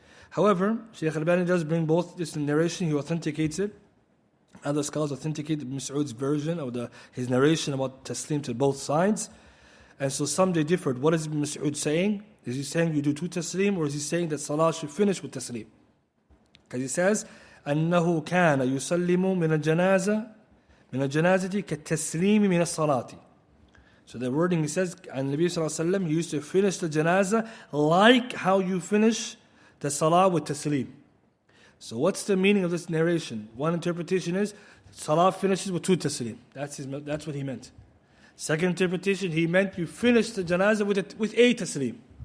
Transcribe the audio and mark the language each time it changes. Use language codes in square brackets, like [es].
[en] However, Shaykh Al-Albani does bring both this narration, he authenticates it. Other scholars authenticate Ibn Mas'ud's version of his narration about taslim to both sides. And so some they differed. What is Ibn Mas'ud saying? Is he saying you do 2 taslim, or is he saying that salah should finish with taslim? Because he says, [ar] أنه كان يسلم من الجنازة كالتسليم من الصلاة. [en] So the wording he says, and Nabi sallallahu alaihi wasallam, he used to finish the janazah like how you finish the salah with taslim. So what's the meaning of this narration? One interpretation is, salah finishes with 2 taslim. That's what he meant. Second interpretation, he meant you finish the janazah with a taslim.